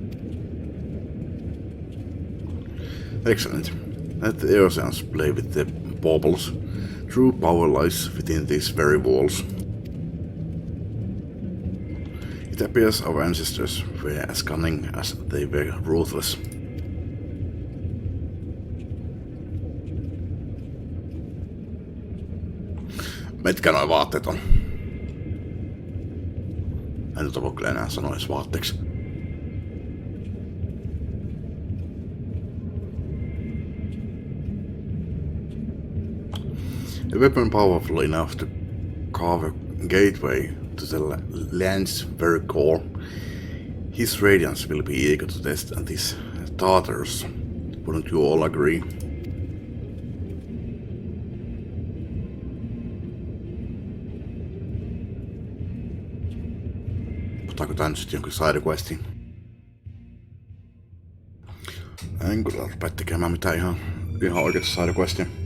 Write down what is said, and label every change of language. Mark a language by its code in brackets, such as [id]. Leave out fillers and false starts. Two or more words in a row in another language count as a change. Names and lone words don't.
[en] Excellent. Let the Eosians play with the baubles. True power lies within these very walls. It appears our ancestors were as cunning as they were ruthless. [fi] Mitkä noi vaatteet on? En nyt voi kyllä enää sanoa edes vaatteeksi. [en] A weapon powerful enough to carve a gateway to the land's very core. His radiance will be eager to test these Tartars. Wouldn't you all agree? [fi] Otaanko tän nyt jonkin sidequestin? En kyllä rupea tekemään mitään ihan oikeeta sidequestia.